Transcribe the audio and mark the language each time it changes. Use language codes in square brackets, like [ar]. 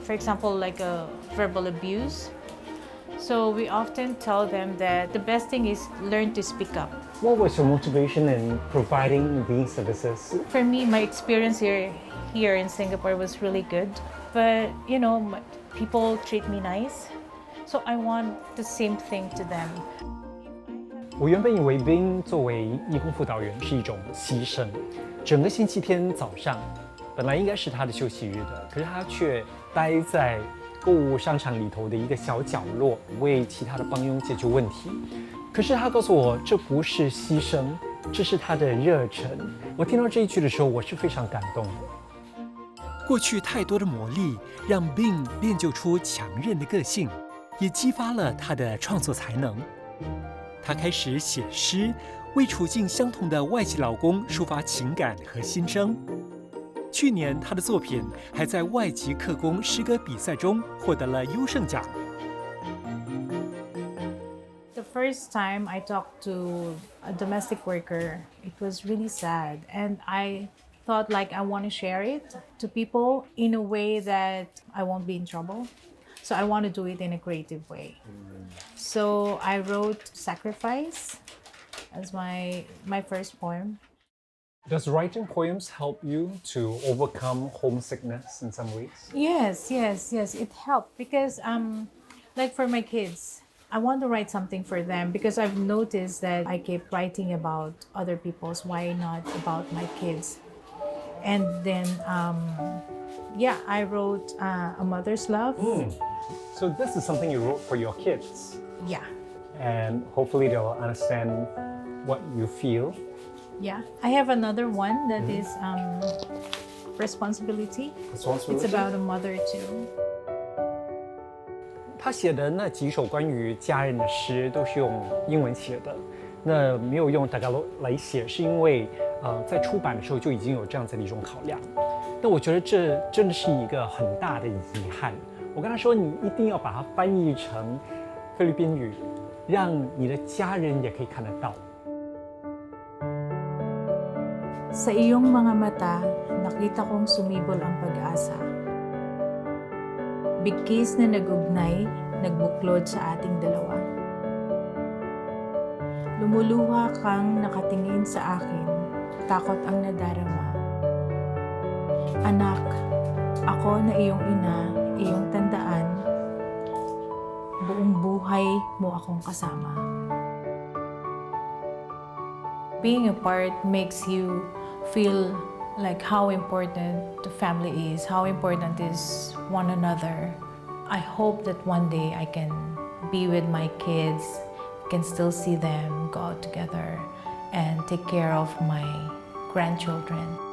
[en] For example, like verbal abuse. So we often tell them that the best thing is learn to speak up. What was your motivation in providing these services? For me, my experience here in Singapore was really good. But, you know, people treat me nice. So I want the same thing to them. [zh] 我原本以为 Bing 作为义工辅导员是一种牺牲，整个星期天早上本来应该是他的休息日的，可是他却待在购物商场里头的一个小角落，为其他的帮佣解决问题。可是他告诉我，这不是牺牲，这是他的热忱。我听到这一句的时候，我是非常感动的。过去太多的磨砺，让 Bing 练就出强韧的个性，也激发了他的创作才能。他开始写诗，为处境相同的外籍劳工抒发情感和心声。去年，他的作品还在外籍客工诗歌比赛中获得了优胜奖。 [en] The first time I talked to a domestic worker, it was really sad, and I thought like I want to share it to people in a way that I won't be in trouble. So I want to do it in a creative way. So I wrote Sacrifice as my first poem. Does writing poems help you to overcome homesickness in some ways? Yes, it helped because like for my kids, I want to write something for them because I've noticed that I keep writing about other people's, why not about my kids? And then I wrote A Mother's Love. So this is something you wrote for your kids. Yeah. And hopefully they'll understand what you feel. Yeah. I have another one that is Responsibility. It's about a mother too. [zh] 他写的那几首关于家人的诗都是用英文写的，那没有用 Tagalog 来写，是因为在出版的时候就已经有这样子的一种考量。那我觉得这真的是一个很大的遗憾。我跟他说，你一定要把它翻译成菲律宾语，让你的家人也可以看得到。 [tl] Sa iyong mga mata, nakita kong sumibol ang pag-asa. Bigkis na nagugnay, nagbuklod sa ating dalawa. Lumuluha kang nakatingin sa akin, takot ang nadarama. Anak, ako na iyong ina, iyong tandaan, buong buhay mo akong kasama. [en] Being apart makes you feel like how important the family is, how important is one another. I hope that one day I can be with my kids, can still see them go out together and take care of my grandchildren.